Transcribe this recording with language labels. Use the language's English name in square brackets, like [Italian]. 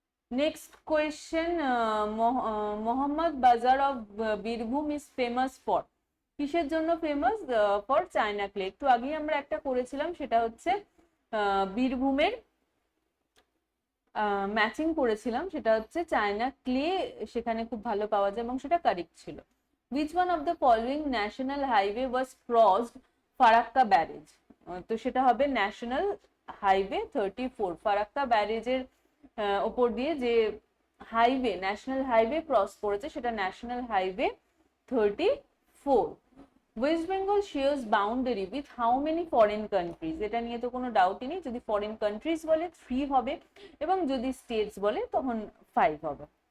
[English] Next question, Mohammad Bazar of Birbhum is famous for. [Bangla] কিসের জন্য ফেমাস? [English] For china clay. [Bangla] একটু আগেই আমরা একটা করেছিলাম, সেটা হচ্ছে বীরভূমের ম্যাচিং করেছিলাম, সেটা হচ্ছে চায়না ক্লে সেখানে খুব ভালো পাওয়া যায় এবং সেটা কারেক্ট ছিল। [English] Which one of the following national highway was crossed Farakka barrage? [Bangla] তো সেটা হবে ন্যাশনাল হাইওয়ে 34। ফারাক্কা ব্যারেজের ওপর দিয়ে যে হাইওয়ে, ন্যাশনাল হাইওয়ে ক্রস করেছে সেটা national highway 34। [English] West Bengal shares boundary with how many foreign countries? [Bangla] এটা নিয়ে তো কোনো ডাউটই নেই। যদি ফরেন কান্ট্রিজ বলে 3 হবে, এবং যদি স্টেটস বলে তখন 5 হবে।